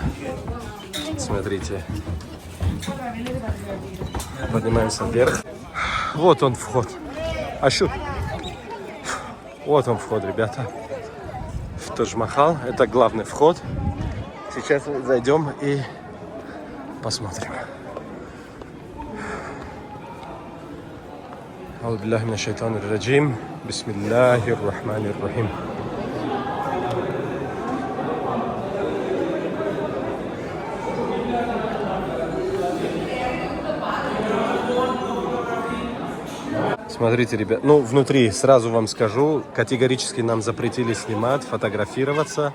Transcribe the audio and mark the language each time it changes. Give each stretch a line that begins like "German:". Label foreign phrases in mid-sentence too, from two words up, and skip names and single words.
Russian: Смотрите. Поднимаемся вверх. Вот он вход. Ащу. Вот он вход, ребята. В Тадж-Махал. Это главный вход. Сейчас зайдем и посмотрим.
Arabic: أعوذ بالله من الشيطان الرجيم. بسم الله الرحمن الرحيم.
Russian: Смотрите, ребят, ну, внутри, сразу вам скажу, категорически нам запретили снимать, фотографироваться.